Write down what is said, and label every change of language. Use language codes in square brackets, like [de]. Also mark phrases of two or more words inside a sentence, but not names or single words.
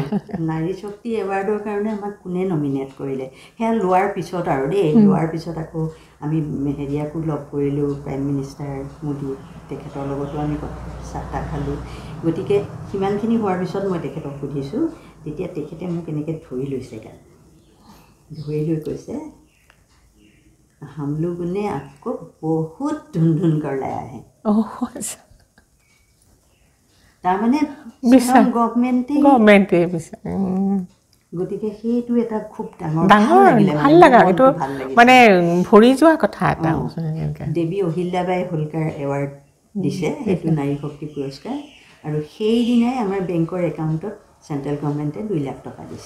[as] নাৰী শক্তি এৱাৰ্ডৰ কাৰণে আমাক কোনে নমিনেট কৰিলে সেয়া লোৱাৰ পিছত আৰু দেই লোৱাৰ পিছত আকৌ আমি হেৰিয়াকো লগ কৰিলোঁ [en] Prime Minister [as] মোদী তেখেতৰ লগতো আমি চাহ খালোঁ গতিকে সিমানখিনি হোৱাৰ পিছত মই তেখেতক সুধিছোঁ তেতিয়া তেখেতে মোক এনেকৈ ধৰি লৈছে ধৰি লৈ কৈছে [hi] हम लोगों ने आपको बहुत ढूंढ कर लाया है [as] তাৰমানে গভৰ্ণমেণ্টে গতিকে সেইটো এটা খুব ভাল লগা এইটো মানে ভৰি যোৱা কথা এটা দেৱী অহিল্যাবাই হোলকাৰ এৱাৰ্ড দিছে সেইটো নাৰী শক্তি পুৰস্কাৰ আৰু সেইদিনাই আমাৰ বেংকৰ একাউণ্টত [en] central government [as] 2 লাখ টকা দিছে